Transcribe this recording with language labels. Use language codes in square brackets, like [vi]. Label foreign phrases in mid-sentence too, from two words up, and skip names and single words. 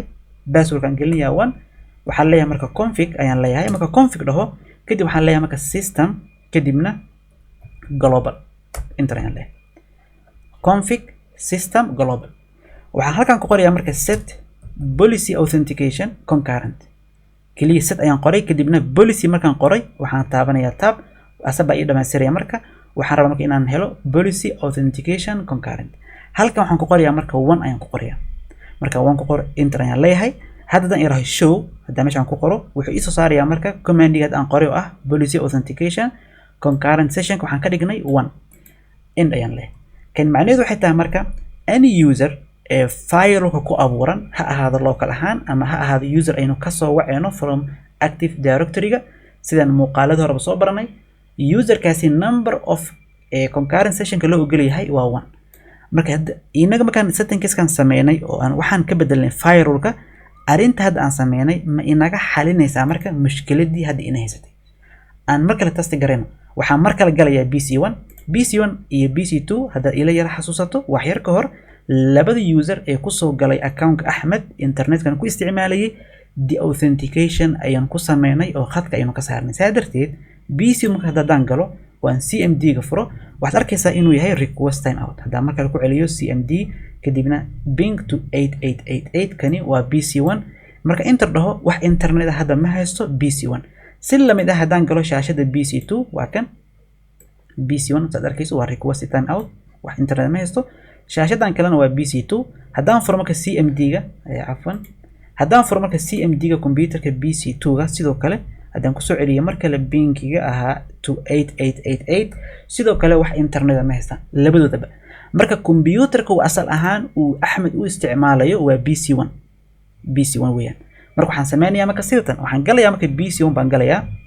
[so] password kan gelinayaa 1 waxaan leeyahay marka config ayaan leeyahay marka config dhaho kadib waxaan leeyahay marka system kadibna global enter ayaan leeyahay [en] config system global [so] waxaan halkan ku qorayaa marka [en] set policy authentication concurrent [so] kaliya set ayaan qoray kadibna policy markaan qoray waxaan taabanayaa tab asaba ii dhamaystiraya marka waxaan rabaa marka inaan helo [en] policy authentication concurrent [so] halkan waxaan ku qorayaa marka 1 ayaan ku qorayaa marka 1 ku qor enter ayaan leeyahay haddaan irahay show haddaan meeshaan ku qoro wuxuu ii soo saarayaa marka commandiga aan qoray oo ah [en] policy authentication concurrent session [so] waxaan ka dhignay 1 end ayaan leeyahay kan macnaheedu waxay tahay marka [en] any user [so] ee firewalka ku abuuran ha ahaado local ahaan ama ha ahaado user aynu ka soo waceyno [en] from active directory-ga [so] sidaan muuqaalada horeba soo baranay user-kaasi [en] number of concurrent session-ka [so] loo ogol yahay waa 1 marka hadda inaga markaan settings-kan sameynay oo aan waxaan ka bedelnay firewalka arinta hadda aan sameynay ma inaga xalinaysaa marka mushkiladii hadda ina haysatay aan mar kale test gareyno waxaan mar kale galayaa BC1 iyo BC2 hadda ila yara xasuusato wax yar ka hor labada user ee ku soo galay account Ahmed internet-kan ku isticmaalayay [en] the authentication [so] ayaan ku sameynay oo khadka aynu ka saarnay saadarteed BC marka hadaan galo waan CMD ga furo waxaad arkaysaa inuu yahay [en] request time out [so] hadaan mar kale ku celiyo CMD kadibna [en] ping to [so] 8888 kani waa BC1 marka enter dhaho wax internet hadda ma haysto BC1 si lamid ah hadaan galo shaashada BC2 waa kan BC1 saad arkayso waa [en] request time out [so] wax internet ma haysto shaashadan kalena waa BC2 hadaan furo marka CMD ga hadaan furo marka CMD ga computerka BC2 ga sidoo kale hadaan ku soo celiyo marka la pinkiga ahaa 28888 sidoo kale wax internet ma haysta labadoodaba marka computerka uu asal ahaan uu Ahmed u isticmaalayo waa BC1 weeyaan marka waxaan sameynayaa marka sidatan waxaan galayaa marka BC1 baan galayaa